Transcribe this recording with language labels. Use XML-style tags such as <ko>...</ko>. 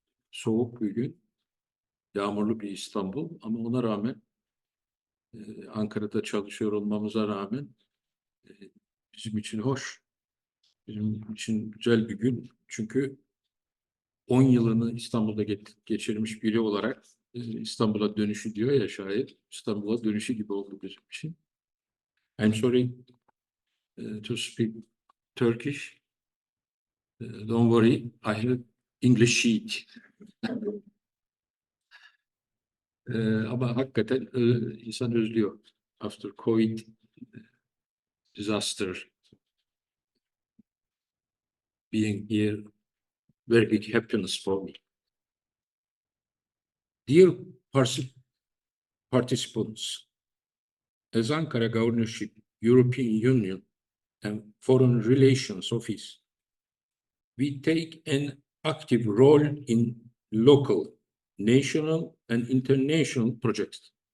<tr>Soğuk bir gün, yağmurlu bir İstanbul, ama ona rağmen Ankara'da çalışıyor olmamıza rağmen bizim için hoş, bizim için güzel bir gün. Çünkü 10 yılını İstanbul'da geçirmiş biri olarak İstanbul'a dönüşü diyor ya şair, İstanbul'a dönüşü gibi oldu bizim için.</tr> <en>I'm sorry to speak Turkish. Don't worry, I have English sheet.</en> <tr>Ama hakikaten insan özlüyor.</tr> <en>After COVID disaster, being here, very big happiness for me. Dear participants, as Ankara Governorship, European Union, and Foreign Relations Office, we take an active role in local, national, and international projects.</en>